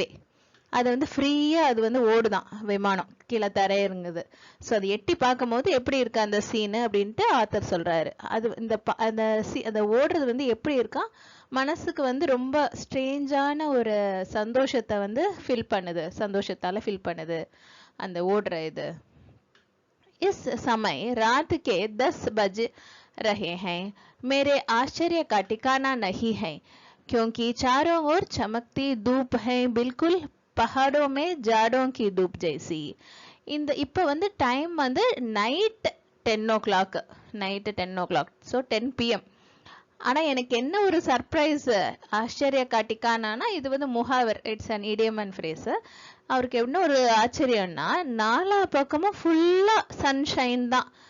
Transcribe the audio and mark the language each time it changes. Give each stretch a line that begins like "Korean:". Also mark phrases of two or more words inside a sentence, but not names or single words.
Tamil: அது வந்து ஃப்ரீயா அது வந்து ஓடுதான் விமானம், கீழே தரையிறங்குது. ஸோ அது எட்டி பார்க்கும் போது எப்படி இருக்கு அந்த சீனு அப்படின்ட்டு ஆத்தர் சொல்றாரு. அது அந்த ஓடுறது வந்து எப்படி இருக்கா, மனசுக்கு வந்து ரொம்ப ஸ்ட்ரேஞ்சான ஒரு சந்தோஷத்தை வந்து சந்தோஷத்தால ஃபில் பண்ணுது அந்த ஓடுற இது.
Hindi: इस समय रात के 10 बज रहे हैं. मेरे आश्चर्य का ठिकाना नहीं है क्योंकि चारों ओर चमकती धूप है, बिल्कुल पहाड़ों में जाड़ों की धूप जैसी.
Tamil: இந்த இப்போ வந்து டைம் வந்து
English: night 10 o'clock, so 10 PM.
Tamil: ஆனா எனக்கு என்ன ஒரு சர்ப்ரைஸ், ஆச்சரிய காட்டிக்கானா, இது வந்து முகாவர்,
English: it's an idiom and phrase.
Tamil: அவருக்கு என்ன ஒரு ஆச்சரியம்னா, நாலா பக்கமும் ஃபுல்லா சன்ஷைன் தான்.